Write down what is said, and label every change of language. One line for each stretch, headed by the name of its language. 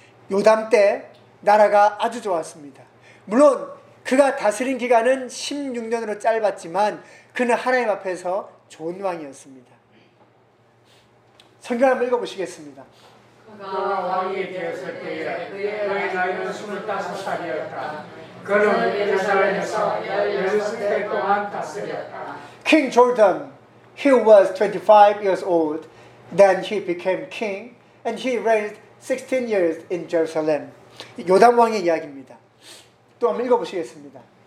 Korean: 요담 때 나라가 아주 좋았습니다. 물론 그가 다스린 기간은 16년으로 짧았지만 그는 하나님 앞에서 좋은 왕이었습니다. 성경 한번 읽어보시겠습니다. 그가 왕이 되었을 때에 그의 나이는 25살이었다. 그는 예루살렘에서 16세 동안 다스렸다.
English: King Jordan, he was 25 years old. Then he became king and he reigned 16 years in Jerusalem.
Korean: 요담 왕의 이야기입니다. 또 한번 읽어보시겠습니다.